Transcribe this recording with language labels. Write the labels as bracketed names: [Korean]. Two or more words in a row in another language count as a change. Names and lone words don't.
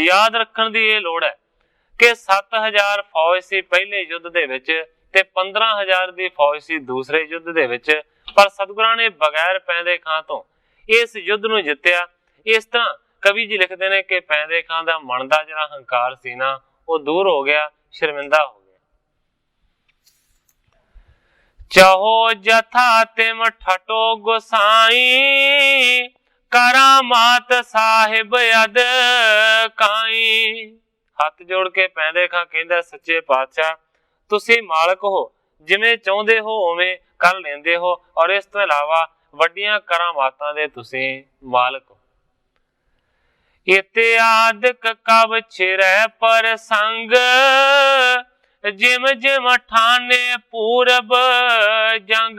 [Punjabi] ਯਾਦ ਰੱਖਣ ਦੀ ਇਹ ਲੋੜ ਹੈ ਕਿ 7,000 ਫੌਜ ਸੀ ਪਹਿਲੇ ਯੁੱਧ ਦੇ ਵਿਚ ਤੇ 15,000 ਦੀ ਫੌਜ ਸੀ ਦੂਸਰੇ ਯੁੱਧ ਦੇ ਵਿਚ, ਪਰ ਸਤਗੁਰਾਂ ਨੇ ਬਗੈਰ ਪੈਂਦੇ ਖਾਂ ਤੋ ਇਸ ਯੁੱਧ ਨੂੰ ਜਿੱਤਿਆ। ਇਸ ਤਰ੍ਹਾਂ ਕਵੀ ਜੀ ਲਿਖਤੇ ਹੈਂ ਕਿ ਪੈਂਦੇ ਖਾਂ ਦਾ ਮਨ ਦਾ ਜਿਹੜਾ ਹੰਕਾਰ ਸੀ ਨਾ, ਵੋ ਦੂਰ ਹੋ ਗਿਆ, ਸ਼ਰਮਿੰਦਾ ਹੋ ਗਿਆ। [Braj] चाहो जथा तिम ठटो गोसाई, करामात साहिब अद काई। [Punjabi] ਹੱਥ ਜੋੜ ਕੇ ਪੈਂਦੇ ਖਾਂ ਕਹੰਦਾ, ਸੱਚੇ ਪਾਤਸ਼ਾਹ ਤੁਸੀ ਮਾਲਕ ਹੋ, ਜਿਵੇਂ ਚਾਹੁੰਦੇ ਹੋ ਉਵੇਂ ਕਰ ਲੈਂਦੇ ਹੋ, ਔਰ ਇਸ ਤੋ ਇਲਾਵਾ ਵੱਡੀਆਂ ਕਰਾਮਾਤਾਂ ਦੇ ਤੁਸੀ ਮਾਲਕ ਹੋ। [Braj] इत्यादिक कब छिरै पर संग, जिम जिम ठाने पूरब जंग।